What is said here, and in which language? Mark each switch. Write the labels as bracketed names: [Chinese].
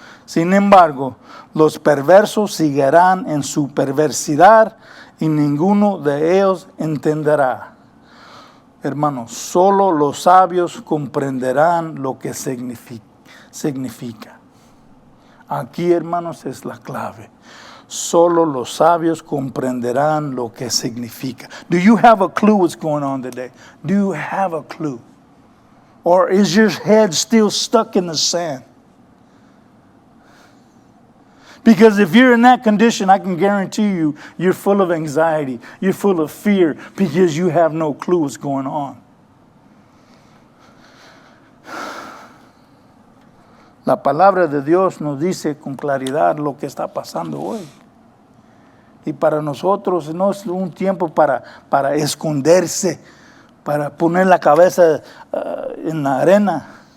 [Spanish] Sin embargo, los perversos seguirán en su perversidad y ninguno de ellos entenderá. Hermanos, solo los sabios comprenderán lo que significa. Aquí, hermanos, es la clave. Solo los sabios comprenderán lo que significa. [English] Do you have a clue what's going on today? Do you have a clue? Or is your head still stuck in the sand? Because if you're in that condition, I can guarantee you, you're full of anxiety. You're full of fear because you have no clue what's going on. [Spanish] La palabra de Dios nos dice con claridad lo que está pasando hoy. Y para nosotros no es un tiempo para esconderse, para poner la cabeza en la arena.